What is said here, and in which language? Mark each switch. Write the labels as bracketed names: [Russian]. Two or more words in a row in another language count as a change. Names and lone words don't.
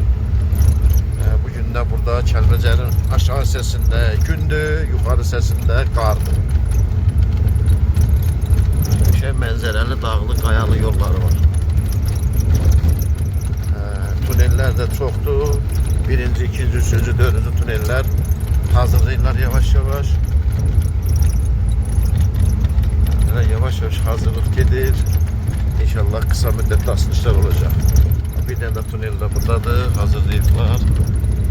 [Azerbaijani] Bugün də burada Kəlbəcərin aşağı hissəsində gündür, yuxarı hissəsində qardır. Şey mənzərəli, dağlı, qayalı yolları var. Tuneller de çoxdur. Birinci, ikinci, üçüncü, dördüncü tuneller hazırlayırlar yavaş yavaş. Yavaş yavaş hazırlık gedir. [Turkish] İnşallah kısa müddetli açılışlar olacak. Bir tane de tunel de buradadır. [Azerbaijani] Hazırlayırlar.